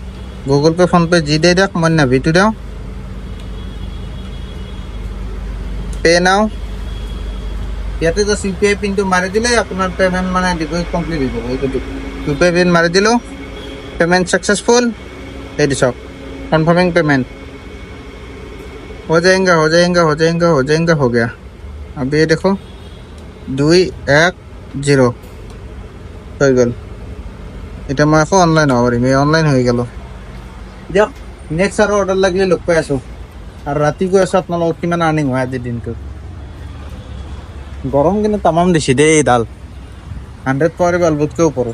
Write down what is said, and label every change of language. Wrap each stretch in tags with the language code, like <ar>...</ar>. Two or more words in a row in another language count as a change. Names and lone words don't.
<as>গুগল পে' ফোনপে যি দিয়ে দিয়ক, মই নাভিটো দিওঁ,</as> <en>pay now.</en> <as>ইয়াতে জাষ্ট UPI পিনটো মাৰি দিলে আপোনাৰ পে'মেণ্ট মানে</as> <en>deposit complete</en> <as>হৈ যাব। UPI পিন মাৰি দিলোঁ,</as> <en>payment successful.</en> <as>এই চাওক,</as> <en>confirming payment</en> <hi>हो जाएगा हो जाएगा हो जाएगा हो जाएगा, हो गया। अब ये देखो 210</hi> <as>হৈ গ'ল। এতিয়া মই আকৌ অনলাইন হ'ব পাৰিম, এই অনলাইন হৈ গ'ল। দিয়ক নেক্সট আৰু অৰ্ডাৰ লাগিলে লগ পাই আছোঁ। আৰু ৰাতি গৈ আছোঁ আপোনালোকৰ কিমান আৰ্নিং হয় আজিৰ দিনটোত। গৰম কিন্তু তামাম দিছে দেই, এইডাল 100 পাৱাৰী বাল্বতকৈ ওপৰত।</as>